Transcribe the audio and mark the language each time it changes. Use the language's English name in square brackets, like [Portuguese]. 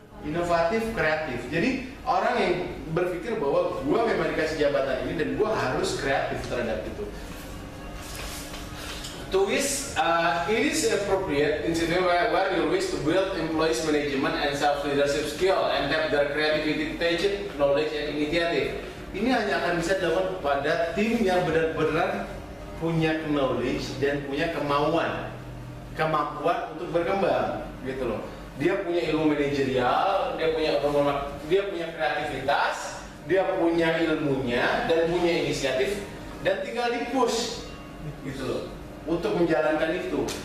[Indonesian] Inovatif, kreatif. Jadi orang yang berpikir bahwa gue memang dikasih jabatan ini dan gue harus kreatif terhadap itu. [English] To which it is appropriate in situation where you wish to build employees management and self-leadership skill and tap their creativity, knowledge, and initiative. [Indonesian] Ini hanya akan bisa dilakukan pada tim yang benar-benar punya knowledge dan punya kemampuan untuk berkembang, gitu loh. Dia punya ilmu manajerial, dia punya kreativitas, dia punya ilmunya dan punya inisiatif, dan tinggal di push, gitu loh, untuk menjalankan itu.